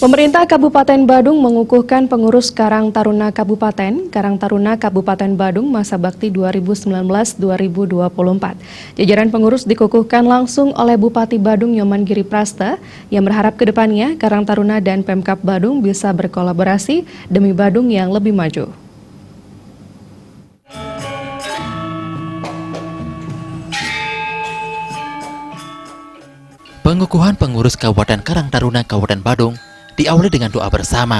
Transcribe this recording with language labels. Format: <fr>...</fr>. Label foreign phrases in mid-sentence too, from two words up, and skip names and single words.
<id>Pemerintah Kabupaten Badung mengukuhkan pengurus Karang Taruna Kabupaten Badung masa bakti 2019-2024. Jajaran pengurus dikukuhkan langsung oleh Bupati Badung Nyoman Giri Prasta yang berharap ke depannya Karang Taruna dan Pemkab Badung bisa berkolaborasi demi Badung yang lebih maju. Pengukuhan pengurus Kabupaten Karang Taruna Kabupaten Badung diawali dengan doa bersama.</id>